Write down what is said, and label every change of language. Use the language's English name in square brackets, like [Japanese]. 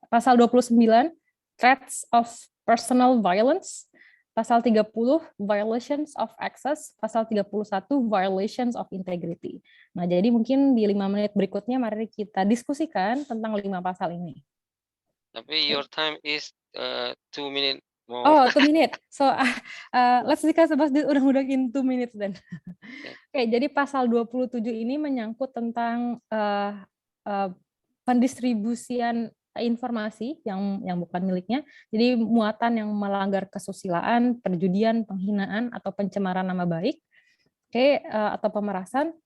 [English] Pasal 29 threats of personal violence, pasal 30 violations of access, pasal 31 violations of integrity. [Indonesian] Nah, jadi mungkin di 5 menit berikutnya mari kita diskusikan tentang 5 pasal ini. [English] Tapi your time is 2 minutes more. Oh, 2 minutes. So let's discuss about this undang-undang in 2 minutes then. [Indonesian] Oke, jadi pasal 27 ini menyangkut tentang pendistribusian informasi yang bukan miliknya. Jadi muatan yang melanggar kesusilaan, perjudian, penghinaan atau pencemaran nama baik, atau pemerasan.